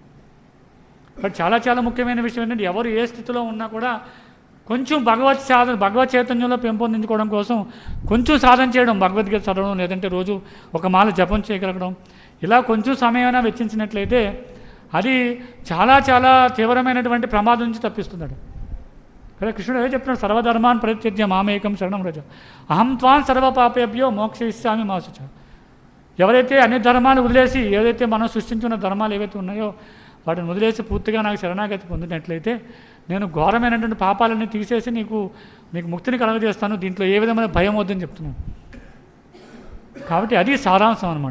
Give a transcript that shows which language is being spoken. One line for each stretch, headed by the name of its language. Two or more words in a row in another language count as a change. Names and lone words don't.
Telugu: బట్ చాలా చాలా ముఖ్యమైన విషయం ఏంటంటే ఎవరు ఏ స్థితిలో ఉన్నా కూడా కొంచెం భగవత్ చైతన్యంలో పెంపొందించుకోవడం కోసం కొంచెం సాధన చేయడం, భగవద్గీత చదవడం, లేదంటే రోజు ఒక మాల జపం చేయగలగడం, ఇలా కొంచెం సమయమైనా వెచ్చించినట్లయితే అది చాలా చాలా తీవ్రమైనటువంటి ప్రమాదం నుంచి తప్పిస్తున్నాడు కదా. కృష్ణుడు అదే చెప్తున్నాడు,
Sanskrit: సర్వధర్మాన్ పరిత్యజ్య మామేకం శరణం వ్రజ అహం త్వాం సర్వపాపేభ్యో మోక్షయిష్యామి మా శుచ.
Telugu: ఎవరైతే అన్ని ధర్మాలు వదిలేసి, ఏదైతే మనం సృష్టించున్న ధర్మాలు ఏవైతే ఉన్నాయో వాటిని వదిలేసి పూర్తిగా నాకు శరణాగతి పొందినట్లయితే నేను ఘోరమైనటువంటి పాపాలన్నీ తీసేసి మీకు ముక్తిని కలగజేస్తాను, దీంట్లో ఏ విధమైన భయం వద్దని చెప్తున్నాను. కాబట్టి అది సారాంశం అన్నమాట.